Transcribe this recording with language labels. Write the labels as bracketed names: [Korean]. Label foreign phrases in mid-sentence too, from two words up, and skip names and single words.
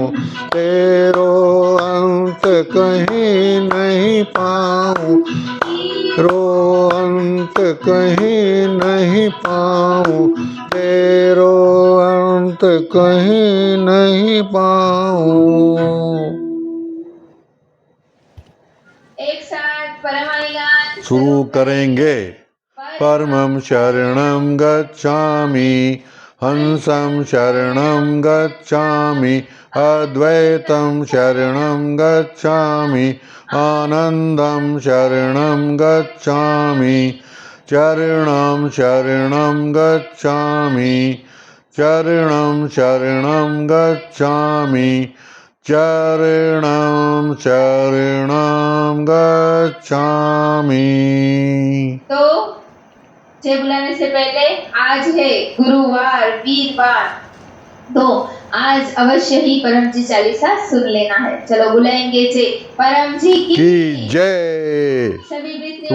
[Hindi] तेरो अंत कहीं नहीं पाऊं, रो अंत कहीं नहीं पाऊं, तेरो अंत कहीं नहीं पाऊं। एक साथ परमाणि गान शुरू करेंगे। [Sanskrit] परमं शरणं गच्छामि, हंसं शरणं गच्छामि, अद्वैतं शरणं गच्छामि, आनन्दं शरणं गच्छामि, चरणं शरणं गच्छामि, चरणं शरणं गच्छामि, चरणं शरणं गच्छामि। [Hindi] तो जय बुलाने से पहले आज है गुरुवार, वीरवार, तो आज अवश्य ही परम जी चालीसा सुन लेना है। चलो बुलाएंगे जय परम जी की जय, सभी मित्रों